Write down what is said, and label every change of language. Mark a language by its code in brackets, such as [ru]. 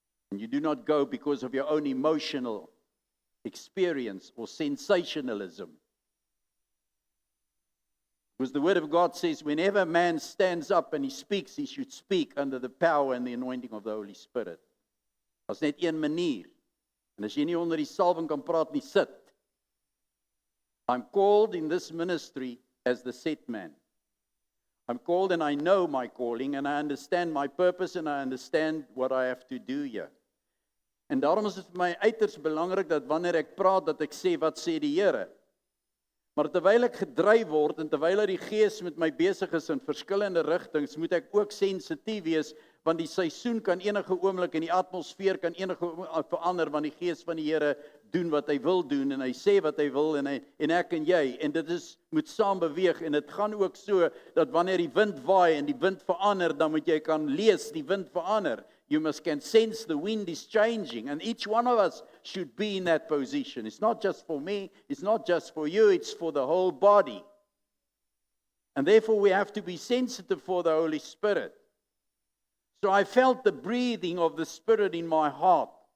[en] And you do not go because of your own emotional experience or sensationalism. Because the Word of God says, whenever a man stands up and he speaks, he should speak under the power and the anointing of the Holy Spirit. [af] Daar's net een manier. En as jy nie onder die salwing kan praat nie, sit. [en] I'm called in this ministry as the set man. I'm called and I know my calling and I understand my purpose and I understand what I have to do here. [af] En daarom is dit vir my uiters belangrik dat wanneer ek praat, dat ek sê, wat sê die Here? Maar terwyl ek gedryf word en terwyl die Gees met my besig is in verskillende rigtings, moet ek ook sensitief wees, want die seisoen kan enige oomblik en die atmosfeer kan enige oomblik verander, want die Gees van die Here doen wat hy wil doen en hy sê wat hy wil en ek en jy, en dit moet saam beweeg en dit gaan ook so dat wanneer die wind waai en die wind verander, dan moet jy kan lees die wind verander. [en] You can sense the wind is changing, and each one of us should be in that position. It's not just for me, it's not just for you, it's for the whole body. And therefore we have to be sensitive for the Holy Spirit. So I felt the breathing of the Spirit in my heart.